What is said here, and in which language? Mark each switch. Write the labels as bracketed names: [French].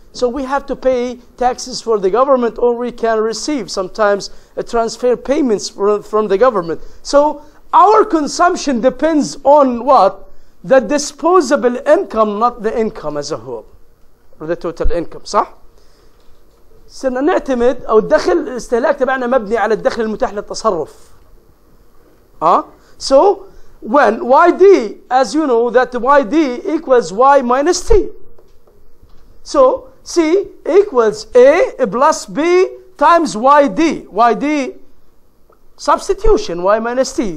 [English] So we have to pay taxes for the government, or we can receive sometimes transfer payments from the government. So our consumption depends on what? The disposable income, not the income as a whole, or the total income. [Arabic] صح؟ صرنا نعتمد أو الدخل الاستهلاك تبعنا مبني على الدخل المتاح للتصرف. [English] So when YD, as you know, that YD equals Y minus T. So C equals A plus B times YD. YD substitution, Y minus T.